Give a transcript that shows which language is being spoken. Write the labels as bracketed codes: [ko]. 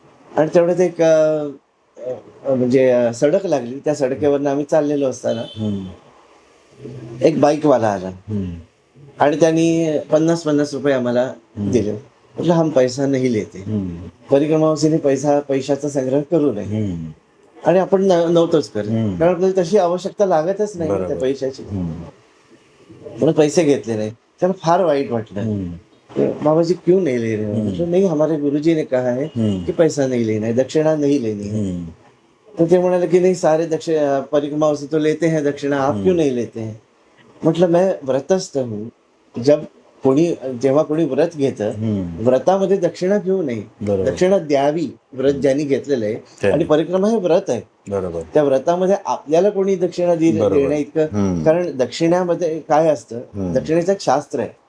[mr] आणि तेवढ्यात एक म्हणजे सडक लागली, त्या सडकेवरनं आम्ही चाललेलो असताना एक बाईकवाला आला आणि त्यांनी 50-50 रुपये आम्हाला दिले. म्हटलं [hi] हम पैसा नाही लेते, [mr] परिक्रमावासीने पैशाचा संग्रह करू नये आणि आपण नव्हतोच करत, कारण आपल्याला तशी आवश्यकता लागतच नाही त्या पैशाची, म्हणून पैसे घेतले नाही. त्याला फार वाईट वाटलं. [hi] बाबा जी क्यों नहीं ले रहे हो? मतलब नहीं, हमारे गुरुजी ने कहा है कि पैसा नहीं लेना है, दक्षिणा नहीं लेनी है. [mr] तो ते म्हणाले की [hi] नहीं सारे परिक्रमा से तो लेते हैं दक्षिणा, आप क्यों नहीं लेते हैं? [mr] म्हटलं [hi] मैं व्रतस्थ हूँ. [mr] जेव्हा कोणी व्रत घेतं व्रतामध्ये दक्षिणा घेऊ नये, दक्षिणा द्यावी. व्रत ज्यांनी घेतलेलं आहे आणि परिक्रमा हे व्रत आहे, त्या व्रतामध्ये आपल्याला कोणी दक्षिणा देण्या इतकं, कारण दक्षिणामध्ये काय असतं, दक्षिणेचं एक शास्त्र आहे.